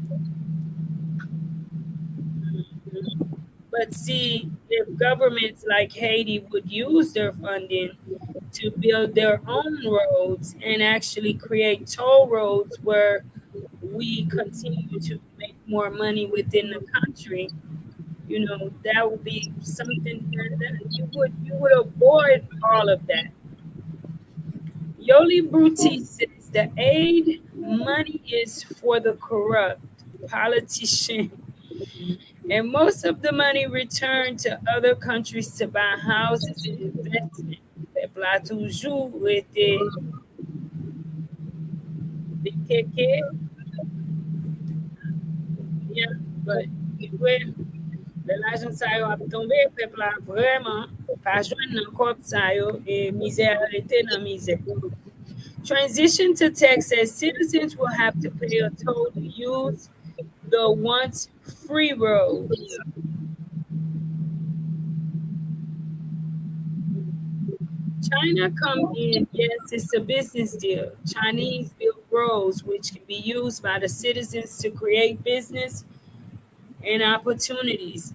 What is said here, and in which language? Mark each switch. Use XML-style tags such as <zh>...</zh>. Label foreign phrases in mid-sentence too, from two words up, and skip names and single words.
<en>But see, if governments like Haiti would use their funding to build their own roads and actually create toll roads where we continue to make more money within the country, that would be something that you would avoid all of that. Yoli Bruti says the aid money is for the corrupt politician, and most of the money returned to other countries to buy houses and investment.</en> <ht>Peuple a toujours été déquéqué.</ht> <en>Yeah, but anyway,</en> <ht>l'argent sa yo ap tombe, peuple a vraiment pas joindre nan kop sa yo, et misère arrêté nan misère.</ht> <en>Transition to text says citizens will have to pay a toll to use the once free roads. China come in, yes, it's a business deal. Chinese build roads which can be used by the citizens to create business and opportunities.</en>